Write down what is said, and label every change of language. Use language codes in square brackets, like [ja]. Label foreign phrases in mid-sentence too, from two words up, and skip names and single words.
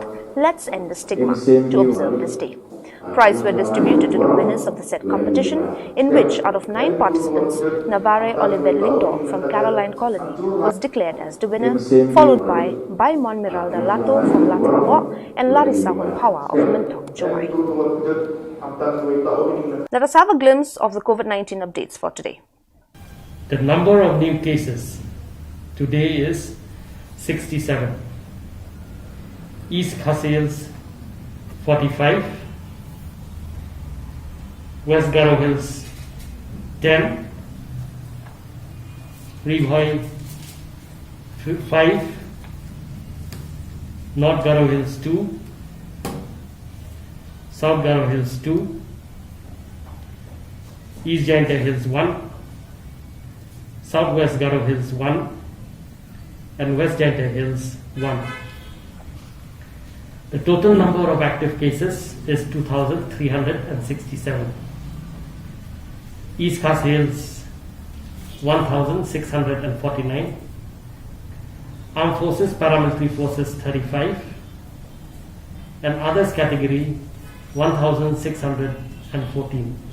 [en] Let's end the stigma, to observe this day. Prizes were distributed to the winners of the said competition, in which, out of 9 participants, Navare Oliver Lindor from Caroline Colony was declared as the winner, followed by Baimon Miralda Lato from Lato and Larissa Hunpawa of Mintok, Juwai. Let us have a glimpse of the COVID-19 updates for today. The number of new cases today is 67. East Khasils 45. West Garo Hills 10, Ribhoi 5, North Garo Hills 2, South Garo Hills 2, East Jaintia Hills 1, Southwest Garo Hills 1, and West Jaintia Hills 1. The total number of active cases is 2,367. East Khas Hills 1,649, Armed Forces, Paramilitary Forces 35, and others category 1,614.